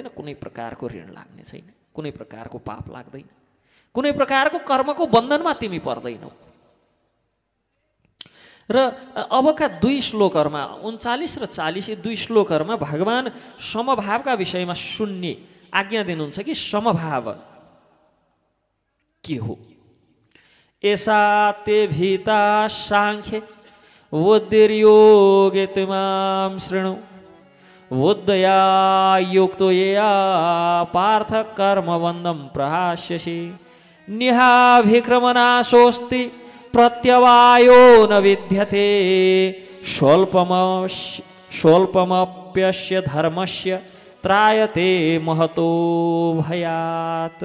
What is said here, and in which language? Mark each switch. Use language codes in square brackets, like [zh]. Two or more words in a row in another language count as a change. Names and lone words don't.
[ne] कुनै प्रकारको ऋण लाग्ने छैन, कुनै प्रकारको पाप लाग्दैन, कुनै प्रकारको कर्मको बन्धनमा तिमी पर्दैनौ। र अबका 2 श्लोकहरूमा 39 र 40 2 श्लोकहरूमा भगवान् समभावका विषयमा सुन्ने आज्ञा दिनुहुन्छ कि समभाव के हो। [sa] एषा ते भीता सांख्ये बुद्धिर्योगे त्वां शृणु बुद्धया युक्तो यया पार्थ कर्मबन्धं प्रहास्यसि निहाभिक्रमनाशोऽस्ति प्रत्यवायो न विद्यते स्वल्पमप्यस्य धर्मस्य त्रायते महतो भयात्।